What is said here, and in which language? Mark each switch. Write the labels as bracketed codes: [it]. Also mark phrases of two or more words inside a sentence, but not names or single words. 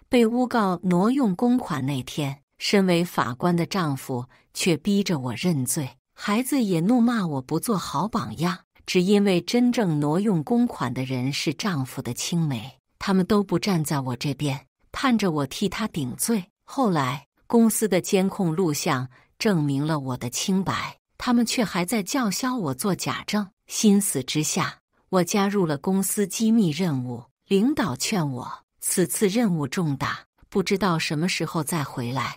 [zh] 被誣告挪用公款那天，身為法官的丈夫卻逼着我認罪，孩子也怒罵我不做好榜樣，只因為真正挪用公款的人是丈夫的青梅，他們都不站在我這邊，盼着我替他頂罪。後來公司的監控錄像證明了我的清白，他們卻還在叫囂我做假證。心死之下，我加入了公司機密任務。領導勸我，此次任務重大，不知道什麼時候再回來。